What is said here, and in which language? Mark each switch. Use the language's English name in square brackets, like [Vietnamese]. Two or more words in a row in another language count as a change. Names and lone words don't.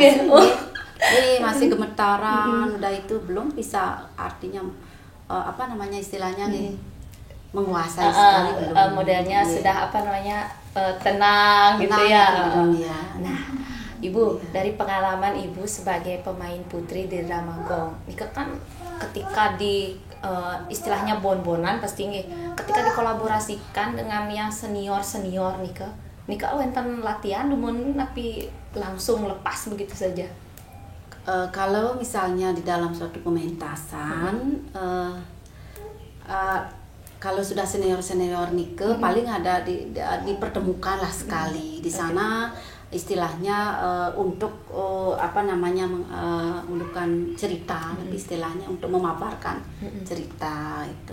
[Indonesian] masih gemetaran. Udah itu belum bisa artinya istilahnya menguasai sekali belum. Modelnya sudah tenang gitu ya. Nah, Ibu, dari pengalaman Ibu sebagai pemain putri di drama gong, Nika kan ketika di istilahnya bon-bonan pasti ketika dikolaborasikan dengan yang senior [Balinese] Nika wenten latihan dumun [Indonesian] tapi langsung lepas begitu saja. Kalau misalnya di dalam suatu pementasan kalau sudah senior Nike paling ada dipertemukan lah sekali di sana. istilahnya untuk apa namanya menunjukkan cerita, lebih istilahnya untuk memaparkan cerita itu.